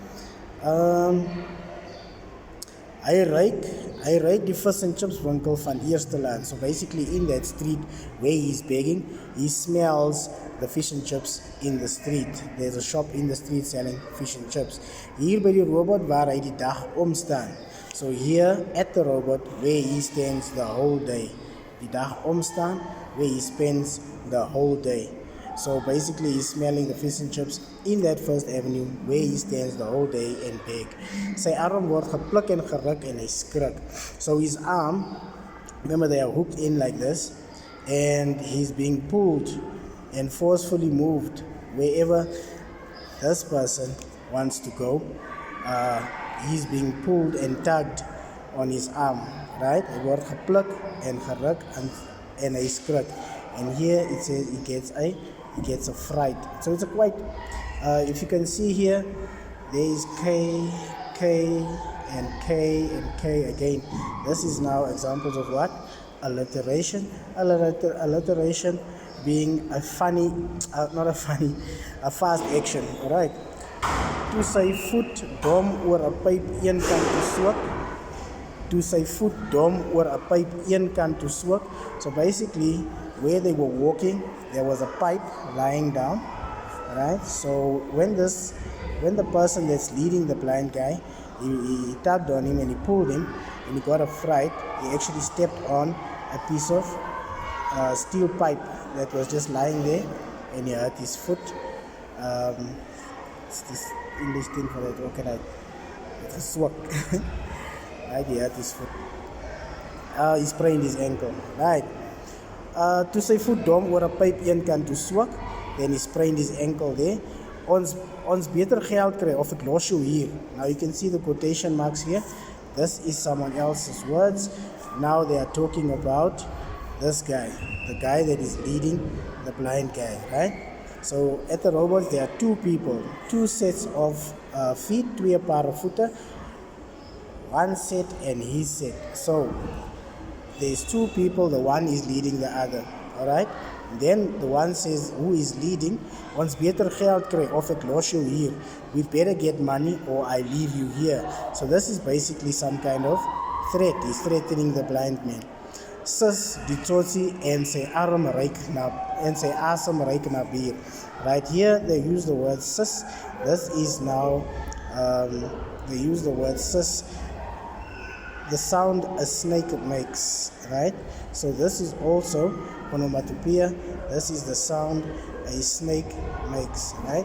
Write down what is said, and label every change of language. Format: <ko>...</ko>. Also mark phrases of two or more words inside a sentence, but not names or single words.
<af>Hy ryk die vis en chips winkel van Eerste Laan.</af> <en>So basically in that street where he's begging, he smells the fish and chips in the street. There's a shop in the street selling fish and chips.</en> <af>Hier by die robot waar hy die dag omstaan.</af> <en>So here at the robot where he stands the whole day.</en> <af>Die dag omstaan</af> <en>where he spends the whole day. So basically he's smelling the fish and chips in that First Avenue where he stands the whole day and beg.</en> <af>Sy arm word gepluk en geruk en hy skrik.</af> <en>So his arm, remember they are hooked in like this, and he's being pulled and forcefully moved wherever this person wants to go. He's being pulled and tugged on his arm, right?</en> <af>Hy word gepluk en geruk en hy skrik.</af> <en>And here it says he gets a fright. So it's a quite, if you can see here, there is K, and K, and K again. This is now examples of what? Alliteration. Alliteration being a funny, a fast action, alright?</en> <af>Toe sy voet dom oor 'n pyp een kant gesoek, toe sy voet dom oor 'n pyp een kant toe swak.</af> <en>So basically, where they were walking, there was a pipe lying down, right? So when the person that's leading the blind guy, he tugged on him and he pulled him, and he got a fright. He actually stepped on a piece of steel pipe that was just lying there, and he hurt his foot. It's this English thing for that. What can I? It's a swak. Right, he hurt his foot. He sprained his ankle. Right.</en> <af>Toe sy voet dom oor 'n pyp een kant toe swak,</af> <en>then he sprained his ankle there.</en> <af>Ons beter geld kry of ek los jou hier.</af> <en>Now you can see the quotation marks here. This is someone else's words. Now they are talking about this guy, the guy that is leading the blind guy, right? So at the robots there are two people, two sets of feet,</en> <af>twee paar voete,</af> <en>one set and his set. So there's two people, the one is leading the other, all right? Then the one says, who is leading?</en> <af>Ons beter geld kry of ek los jou hier.</af> <en>We better get money or I leave you here. So this is basically some kind of threat. He's threatening the blind man.</en> <af>Sis die tsotsi en sy arm ryk na en sy asem ryk na bier.</af> <en>Right here they use the word sis. This is now they use the word sis. The sound a snake makes, right? So this is also onomatopoeia. This is the sound a snake makes, right?</en>